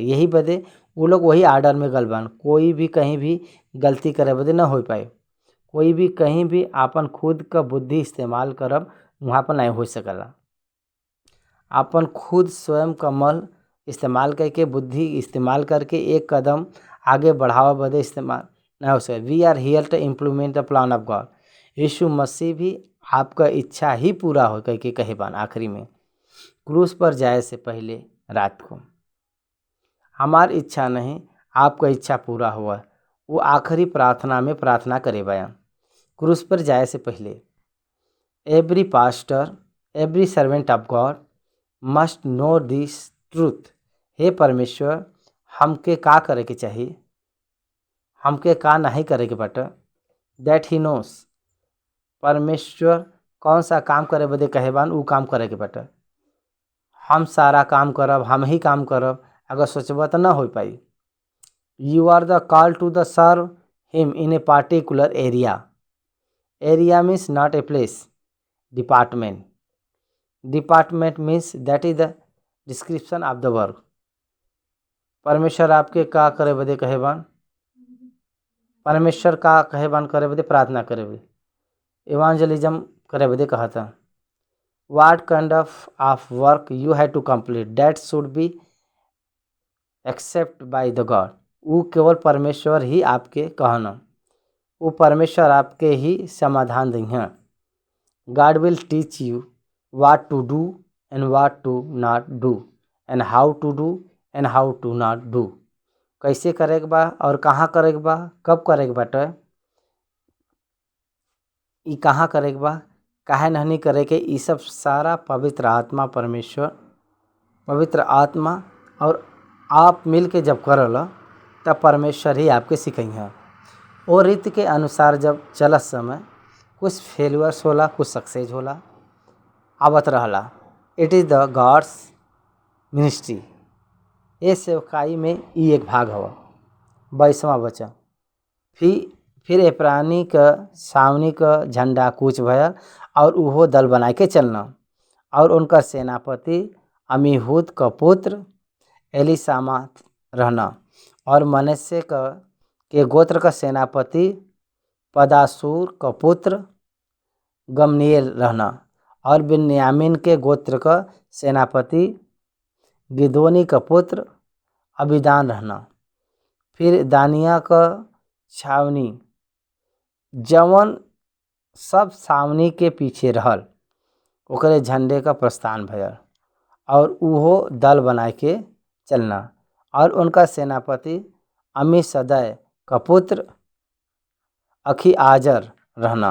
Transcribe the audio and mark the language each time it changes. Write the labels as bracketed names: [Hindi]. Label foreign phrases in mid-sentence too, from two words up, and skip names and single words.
[Bhojpuri] यही बदे वो लोग वही आर्डर में गल बान। कोई भी कहीं भी गलती करे बदे ना हो पाए। कोई भी कहीं भी आपन खुद का बुद्धि इस्तेमाल करब वहाँ पर नहीं हो सकला। आपन खुद स्वयं का मल इस्तेमाल करके, बुद्धि इस्तेमाल करके एक कदम आगे बढ़ावा बदे इस्तेमाल नहीं हो सके। [English] we are here to implement the plan of God. [Bhojpuri] यीशु मसीह भी आपका इच्छा ही पूरा हो करके कहे बान आखिरी में क्रूस पर जाए से पहले रात को। हमार इच्छा नहीं, आपका इच्छा पूरा हुआ। वो आखिरी प्रार्थना में प्रार्थना करे बयान क्रूस पर जाए से पहले। [English] every pastor, every servant of God must know this truth. [Bhojpuri] हे परमेश्वर, हमके का करे के चाहिए, हमके का नहीं करे के बाटे। [English] that he knows, [Bhojpuri] परमेश्वर कौन सा काम करे बदे कहे बान ऊ काम करे के बाटे। हम सारा काम करब, हम ही काम करब, अगर सोचबा तो ना हो पाई। [English] you are the call to the serve him in a particular area. area means not a place, department. department means that is the description of the work. [Bhojpuri] परमेश्वर आपके का करे बदे कहे बान, परमेश्वर का कहे बान करे बदे, प्रार्थना करे बदे, इवांजलिज्म करे बदे कहा था। [English] What kind of work you have to complete that should be accepted by the God। [Bhojpuri] वो केवल परमेश्वर ही आपके कहना, वो परमेश्वर आपके ही समाधान देंगे। [English] God will teach you what to do and what to not do and how to do and how to not do। [Bhojpuri] कैसे करे के बा और कहाँ करे के बा, कब करे के बाटे, ई कहाँ करे के बा, काहे नहीं करे के, ई सब सारा पवित्र आत्मा परमेश्वर, पवित्र आत्मा और आप मिल के जब करल तब परमेश्वर ही आपके सिखइहा। और रीति के अनुसार जब चलत समय कुछ फेलियर्स होला, कुछ सक्सेस होला, आवत रहला। [English] it is the God's ministry. [Bhojpuri] ये सेवकाई में ई एक भाग हवा। 22वां वचन, फिर एप्रानी का सावनी का झंडा कूच भयल और उहो दल बनाए के चलना। और उनका सेनापति अमीहूद का पुत्र एलीसामा रहना। और मनश्शे के गोत्र का सेनापति पदासूर का पुत्र गमनीएल रहना। और बिन्यामीन के गोत्र का सेनापति गिदोनी का पुत्र अबीदान रहना। फिर दानिया का छावनी, जवन सब सावनी के पीछे रहल, ओकरे झंडे का प्रस्थान भयल और उहो दल बनाए के चलना। और उनका सेनापति अमीसदै का पुत्र अखीआजर रहना।